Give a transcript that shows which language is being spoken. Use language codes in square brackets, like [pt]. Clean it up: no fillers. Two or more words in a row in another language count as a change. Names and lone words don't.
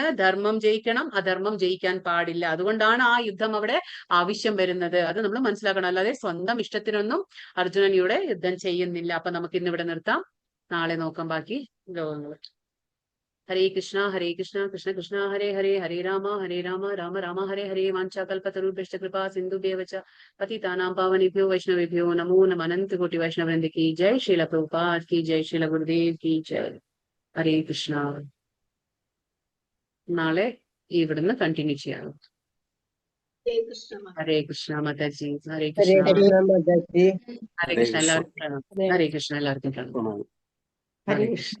[ml] ധർമ്മം ജയിക്കണം, അധർമ്മം ജയിക്കാൻ പാടില്ല. അതുകൊണ്ടാണ് ആ യുദ്ധം അവിടെ ആവശ്യം വരുന്നത്. അത് നമ്മൾ മനസ്സിലാക്കണം. അല്ലാതെ സ്വന്തം ഇഷ്ടത്തിനൊന്നും അർജുനൻ ഇവിടെ യുദ്ധം ചെയ്യുന്നില്ല. അപ്പൊ നമുക്ക് ഇന്ന് ഇവിടെ നിർത്താം, നാളെ നോക്കാം ബാക്കി ലോകങ്ങൾ. [sa] ഹരേ കൃഷ്ണ കൃഷ്ണ കൃഷ്ണ ഹരേ ഹരേ, ഹരേ രാമ രാമ രാമ ഹരേ ഹരേ. വാഞ്ചാകൽപതരുഭ്യശ്ച കൃപാ സിന്ധുഭ്യവ ച പതിതാനാം പാവനേഭ്യോ വൈഷ്ണവേഭ്യോ നമോ നമഃ. അനന്ത കോടി വൈഷ്ണവവൃന്ദ [hi] की जय, श्रील प्रभुपाद की जय, श्रील गुरुदेव की जय. [ml] ഹരേ കൃഷ്ണ. നാളെ ഇവിടുന്ന് കണ്ടിന്യൂ ചെയ്യാം. ഹരേ കൃഷ്ണ. ഹരേ കൃഷ്ണ മാതാജി. ഹരേ ഹരേ കൃഷ്ണ. കൃഷ്ണ മാതാജി. ഹരേ കൃഷ്ണ. എല്ലാവർക്കും പ്രണാമം. ഹരേ കൃഷ്ണ. എല്ലാവർക്കും പ്രണാമം. ഹരേ കൃഷ്ണ